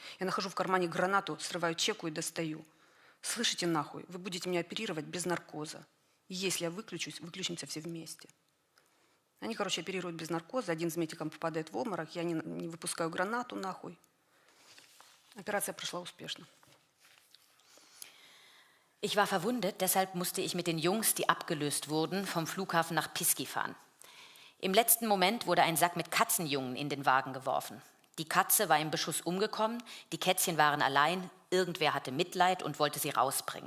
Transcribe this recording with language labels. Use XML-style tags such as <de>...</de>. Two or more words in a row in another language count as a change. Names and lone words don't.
<ru>Я нахожу в кармане гранату, срываю чеку и достаю. Слышите нахуй, вы будете меня оперировать без наркоза. И если я выключусь, выключимся все вместе. Они, короче, оперируют без наркоза. Один из медиков попадает в обморок. Я не выпускаю гранату нахуй. Операция прошла успешно.</ru> <de>Ich war verwundet, deshalb musste ich mit den Jungs, die abgelöst wurden, vom Flughafen nach Piski fahren. Im letzten Moment wurde ein Sack mit Katzenjungen in den Wagen geworfen. Die Katze war im Beschuss umgekommen, die Kätzchen waren allein, irgendwer hatte Mitleid und wollte sie rausbringen.</de>